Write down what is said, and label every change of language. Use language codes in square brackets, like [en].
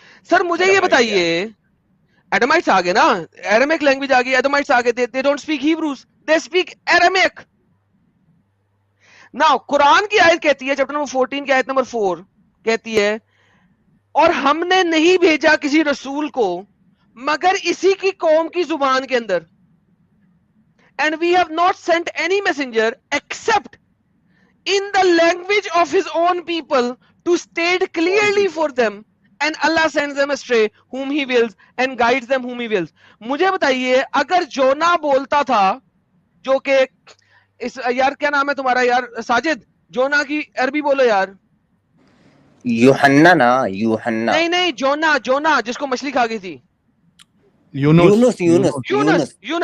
[ur] سر مجھے یہ بتائیے, ایڈمائٹس آ گئے نا, ایرامک لینگویج آ گئی, ایڈمائٹس آ گئے, [en] they don't speak Hebrews, they speak Aramaic. [ur] Now قرآن کی آیت کہتی ہے, چیپٹر نمبر 14 کی آیت نمبر 4 کہتی ہے اور ہم نے نہیں بھیجا کسی رسول کو مگر اسی کی قوم کی زبان کے اندر. [en] And we have not sent any messenger except in the language of his own people to state clearly for them, and Allah sends them astray whom he wills and guides them whom he wills. [ur] مجھے بتائیے اگر جونا بولتا تھا, جو کہ اس یار کیا نام ہے تمہارا یار ساجد, جونا کی عربی بولو یار. یوحنا نا, یوحنا نہیں جونا, جونا جس کو مچھلی کھا گئی تھی. یونس